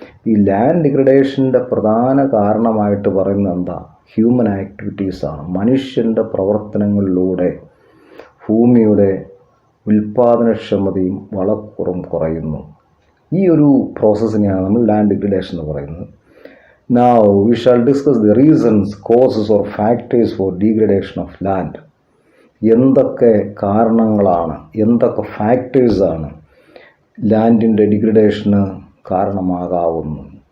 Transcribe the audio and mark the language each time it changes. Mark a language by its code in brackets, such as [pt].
[ml] ഈ ലാൻഡ് ഡിഗ്രഡേഷൻ്റെ പ്രധാന കാരണമായിട്ട് പറയുന്നത് എന്താ? ഹ്യൂമൻ ആക്ടിവിറ്റീസാണ്. മനുഷ്യൻ്റെ പ്രവർത്തനങ്ങളിലൂടെ ഭൂമിയുടെ ഉൽപ്പാദനക്ഷമതയും വളക്കൂറും കുറയുന്നു. ഈ ഒരു പ്രോസസ്സിനെയാണ് നമ്മൾ ലാൻഡ് ഡിഗ്രഡേഷൻ എന്ന് പറയുന്നത്. [en] Now we shall discuss the reasons, causes or factors for degradation of land. [ml] എന്തൊക്കെ കാരണങ്ങളാണ്, എന്തൊക്കെ ഫാക്ടേഴ്സാണ് ലാൻഡിൻ്റെ ഡിഗ്രഡേഷന് കാരണമാകാവുന്നു?